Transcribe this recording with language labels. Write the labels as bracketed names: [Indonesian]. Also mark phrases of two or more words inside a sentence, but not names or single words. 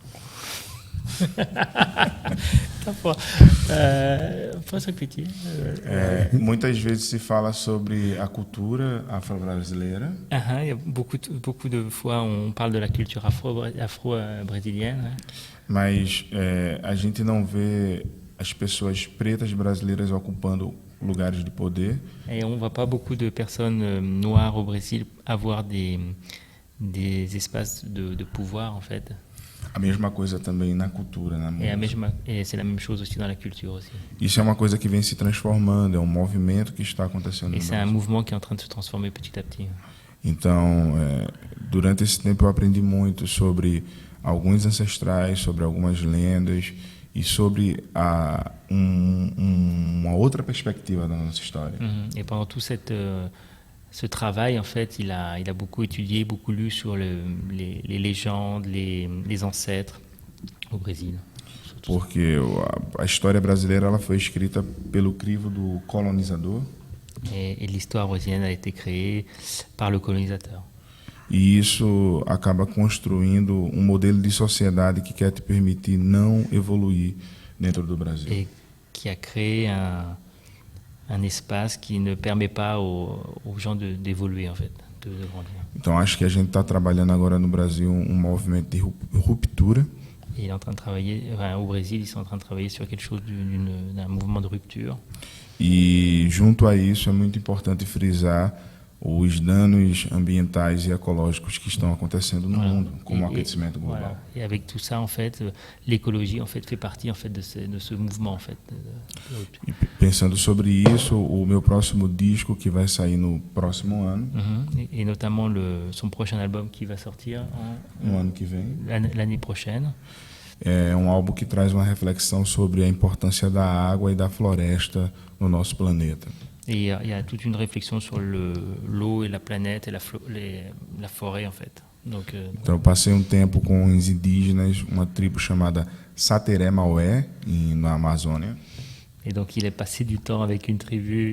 [Portuguese] Tá bom. Posso repetir? Muitas vezes se fala sobre a cultura afro-brasileira. [French] Il y a beaucoup de fois on parle de la culture afro-brésilienne. [Portuguese] Mas a gente não vê as pessoas pretas brasileiras ocupando lugares de poder. [French] Et on voit pas beaucoup de personnes noires au Brésil avoir des espaces de pouvoir en fait. [Portuguese] A mesma coisa também na cultura, na música. [French] Et c'est la même chose aussi dans la culture aussi. [Portuguese] Isso é uma coisa que vem se transformando, é um movimento que está acontecendo. [French] Et c'est un mouvement qui est en train de se transformer petit à petit. [Portuguese] Então, durante esse tempo eu aprendi muito sobre alguns ancestrais, sobre algumas lendas e sobre uma outra perspectiva da nossa história. [French] Et pendant tout ce travail, en fait, il a beaucoup étudié, beaucoup lu sur les légendes, les ancêtres au Brésil. [Portuguese] Porque a história brasileira ela foi escrita pelo crivo do colonizador. [French] Et l'histoire brésilienne a été créée par le colonisateur. [Portuguese] E isso acaba construindo modelo de sociedade que quer te permitir não evoluir dentro do Brasil. [French] Et qui a créé un espace qui ne permet pas aux gens d'évoluer, en fait, de grandir. [Portuguese] Então, acho que a gente está trabalhando agora no Brasil movimento de ruptura. [French] Et il est en train de travailler, au Brésil, ils sont en train de travailler sur quelque chose d'un mouvement de rupture. [Portuguese] E junto a isso é muito importante frisar os danos ambientais e ecológicos que estão acontecendo no mundo, como o aquecimento global. [French] Voilà. Et avec tout ça, en fait, l'écologie en fait fait partie en fait de ce mouvement en fait. [Portuguese] E pensando sobre isso, o meu próximo disco que vai sair no próximo ano, [French] et notamment son prochain album qui va sortir [Portuguese] no ano que vem, [French] l'année prochaine. [Portuguese] É um álbum que traz uma reflexão sobre a importância da água e da floresta no nosso planeta. [French] Et il y a toute une réflexion sur l'eau et la planète et la forêt en fait. Donc, [Portuguese] então eu passei um tempo com os indígenas, uma tribo chamada Sateré Maué, na Amazônia. [French] Et donc il est passé du temps avec une tribu